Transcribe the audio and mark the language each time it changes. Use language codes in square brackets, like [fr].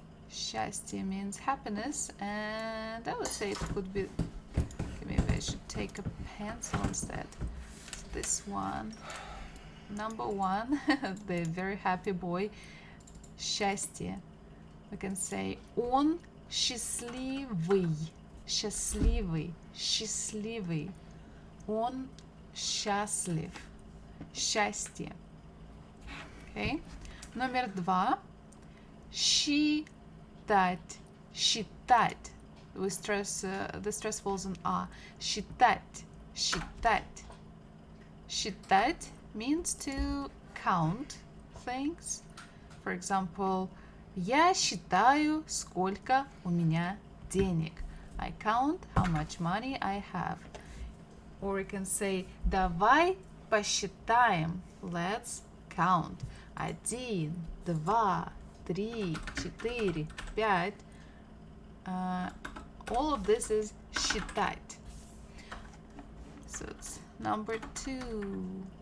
[en] Счастье means happiness, and I would say it could be, okay, maybe I should take a pencil instead. So this one, number one, the very happy boy, счастье. We can say [ru] он счастливый, счастливый, счастливый. Он счастлив, счастье. Okay. Номер два, считать, считать. [en] We stress, the stress falls on a. [ru] Считать, считать. [en] Считать means to count things. For example, [ru] я считаю, сколько у меня денег. [en] I count how much money I have. Or you can say, [ru] давай посчитаем. [en] Let's count. 1, 2, 3, 4, 5. All of this is считать. So it's number 2.